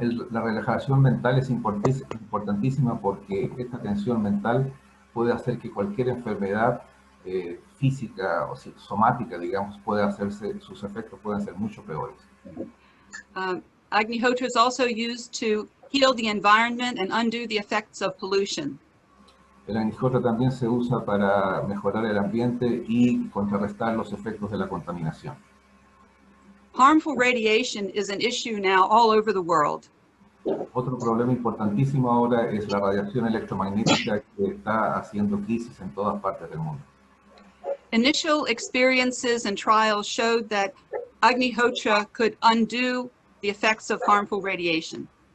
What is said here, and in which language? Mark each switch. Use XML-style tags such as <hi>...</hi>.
<es>La relajación mental es importantísima porque esta tensión mental puede hacer que cualquier enfermedad física o somática, digamos, sus efectos pueden ser mucho peores.</es> <en>Agnihotra is also used to heal the environment and undo the effects of pollution.</en> <es>El Agnihotra también se usa para mejorar el ambiente y contrarrestar los efectos de la contaminación.</es> <en>Harmful radiation is an issue now all over the world.</en> <es>Otro problema importantísimo ahora es la radiación electromagnética que está haciendo crisis en todas partes del mundo.</es> <en>Initial experiences and trials showed that Agnihotra could undo the effects of harmful radiation.</en>